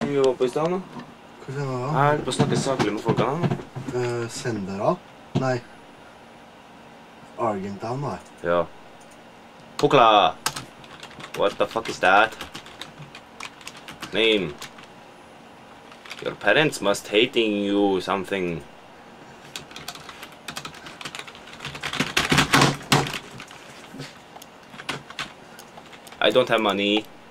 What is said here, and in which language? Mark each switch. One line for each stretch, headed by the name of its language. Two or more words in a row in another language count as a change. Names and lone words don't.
Norwegian: vi var på i stedet nå? Hva skjer nå da? Jeg er på å snakke saklig med folkene nå. Sendera? Nei. Argentown, nei. Ja. Pukla!
English: What the fuck is that? Name. Your parents must hating you something. I don't have money.